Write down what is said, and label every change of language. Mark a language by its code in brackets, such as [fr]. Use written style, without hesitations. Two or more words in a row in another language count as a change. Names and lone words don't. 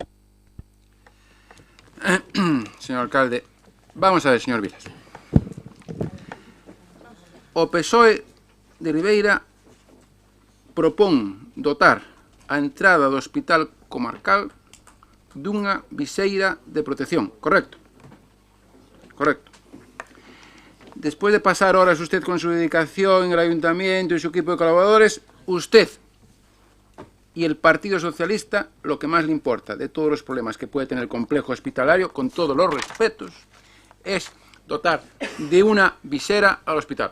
[es] Señor alcalde, vamos a ver, señor Vilas. [gl] O PSOE de Ribeira propón dotar a entrada do Hospital Comarcal dunha viseira de protección, correcto? [es] Correcto. Después de pasar horas usted con su dedicación en el ayuntamiento y su equipo de colaboradores, usted y el Partido Socialista, lo que más le importa de todos los problemas que puede tener el complejo hospitalario, con todos los respetos, es dotar de una visera al hospital.